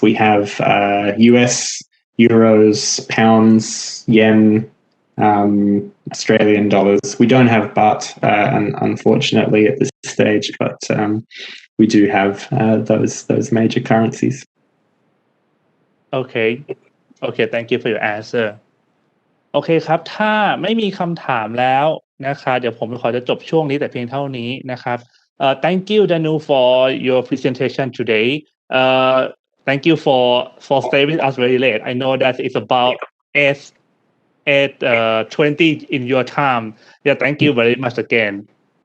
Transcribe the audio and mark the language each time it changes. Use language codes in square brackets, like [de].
[en] We have US, euros, pounds, yen, Australian dollars. We don't have baht, unfortunately, at this stage, but we do have those major currencies. Okay, thank you for your answer. [th] โอเคครับถ้าไม่มีคำถามแล้วนะคะเดี๋ยวผมขอจะจบช่วงนี้แต่เพียงเท่านี้นะครับ [en] Thank you Danu for your presentation today. Thank you for staying with us very late. I know that it's about 8:20 in your time. Yeah, thank you very much again.